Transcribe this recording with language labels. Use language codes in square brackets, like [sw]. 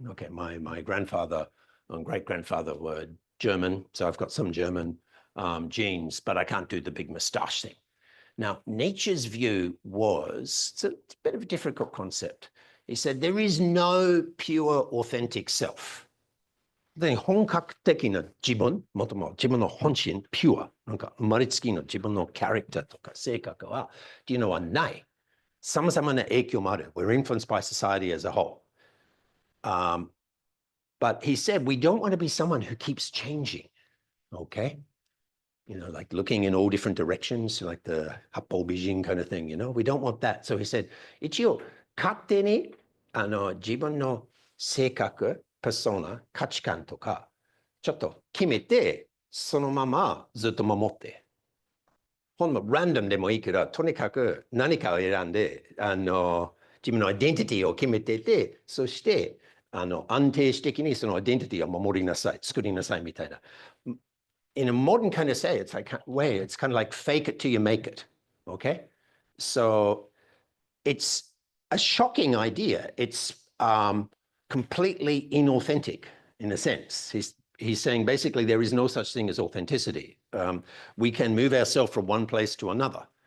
[en] Okay, my grandfather and great-grandfather were German, so I've got some German genes, but I can't do the big moustache thing. Now, Nietzsche's view was, it's a bit of a difficult concept. He said, there is no pure, authentic self. [ja] で本格的な自分、もとも自分の本心、ピュア、なんか生まれつきの自分のキャラクターとか性格は、っていうのはない。様々な影響もある。 [en] We're influenced by society as a whole. But he said, we don't want to be someone who keeps changing, okay? You know, like looking in all different directions, like the Happo Beijing kind of thing, you know? We don't want that. So he said, [ja] 一応、勝手に、自分の性格、パーソナ、価値観とか、ちょっと決めて、そのままずっと守って。ほんま、ランダムでもいいけど、とにかく何かを選んで、自分のアイデンティティを決めてて、そして、安定的にそのアイデンティティを守りなさい、作りなさいみたいな。 [en] In a modern kind of way, it's kind of like fake it till you make it. Okay? So it's a shocking idea. It's completely inauthentic in a sense. He's saying basically there is no such thing as authenticity. We can move ourselves from one place to another.